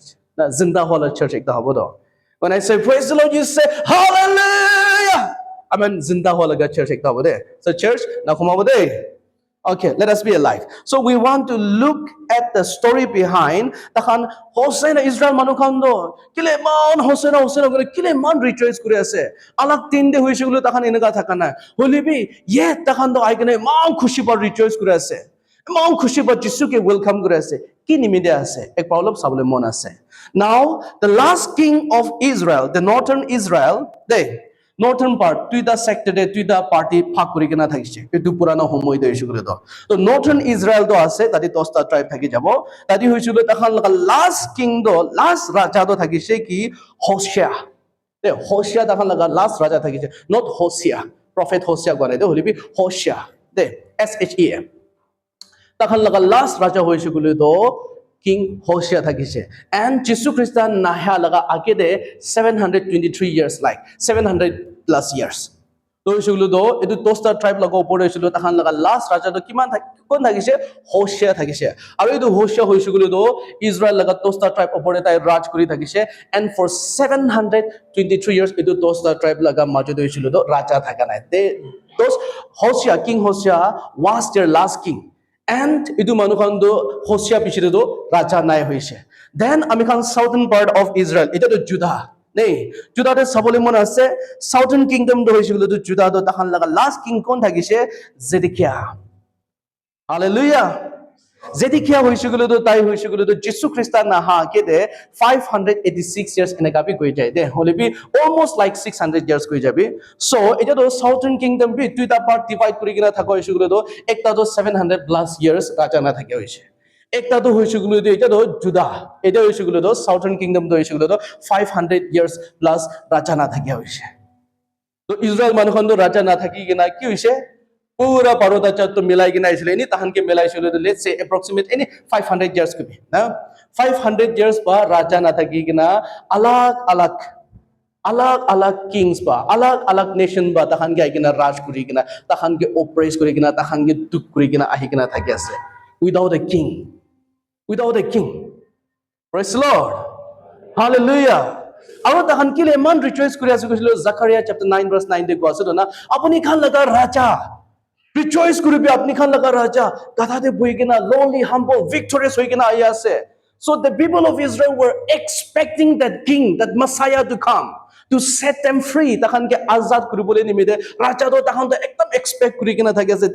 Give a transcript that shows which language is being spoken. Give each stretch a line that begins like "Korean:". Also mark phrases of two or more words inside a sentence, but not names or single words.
English: Zinda Wala church. When I say praise the Lord, you say hallelujah. I mean Zinda Wala church. So church, now come over there. Okay, let us be alive. So we want to look at the story behind
Naga Pidgin: takhan Hosanna Israel manukhando kile man Hosanna Hosanna kore kile man rejoice kore ase alak tin de hoise gulo takhan enega thaka na holibi ye takhan do aigene man khushi par rejoice kore ase man khushi par Jisu ke welcome kore ase ki nimide ase ek problem sabole mon ase.
English: Now the last king of Israel, the northern Israel, they northern part
Naga Pidgin: tuida sector de tuida party phag kori kena thakise etu purana homoi de isugule to to northern Israel do ase tati 10 ta tribe thaki jabo tati hoisule takhan last king do last raja do thakise ki Hosea de Hosea takhan laga last raja thakise not Hosea prophet Hosea gone de holibi Hosea de SHEA takhan laga last raja hoisugule do King Hosea thakise and Jesus Christ nahya laga age de 723 years like 700 plus years to isugulu do etu 10 tribe laga opor hoisilo takhan laga last raja do kiman kon thakise Hosea thakise aru etu Hosea hoisugulu do Israel laga 10 tribe opor tai raj kori thakise
English: and for
Naga Pidgin: 723 years etu 10 tribe laga majo do hoisilo do raja thaka nai
English: those Hosea King Hosea was their last king
Naga Pidgin: and idu manukhan do Hosea pichire do raja nai hoise then ami khan
English: southern part of Israel
Naga Pidgin: eta do Judah nei Judah de sabole mon ase
English: southern kingdom
Naga Pidgin: do hoise do Judah do takhan laga last king kon thakise Zedekiah hallelujah Zedekiah hoise do tai hoise do Jesus Christ na ha ke de 586 years ene kapi koi jai de holibi
English: almost like 600 years
Naga Pidgin: koi jabi so eta do
English: southern kingdom
Naga Pidgin: bi tuita part divide kori kina thaka hoise do ekta do 700 plus years raja na thake hoise ekta do hoise do eta do Judah eta hoise do
English: southern kingdom
Naga Pidgin: do hoise do 500 years plus raja na thake hoise to Israel manukhon do raja na thaki kina ki hoise pura paroda chat to milai kina isle ni tahan ke milai sile to
English: let's say approximate
Naga Pidgin: any 500 years
English: could be
Naga Pidgin: na 500 years ba raja na thaki kina alag alag kings ba alag nation ba tahan ke kina raj kuri kina tahan ke oppress kuri kina tahan ke duk kuri kina ahi kina thaki ase
English: without a king praise the Lord hallelujah
Naga Pidgin: aru tahan kile man rejoice kuri ase kosilo Zechariah chapter 9 verse 9 de ko ase na apuni khan laga raja rejoice kuri bi apni khan laga raja gatha de boi kina lonely humble victorious hoi kina aya ase
English: So the people of Israel were expecting that king, that Messiah to come, to set them free.
Naga Pidgin: Tahan ke azad kuribole nimide raja to tahan to ekdam expect kuri kina thaki ase.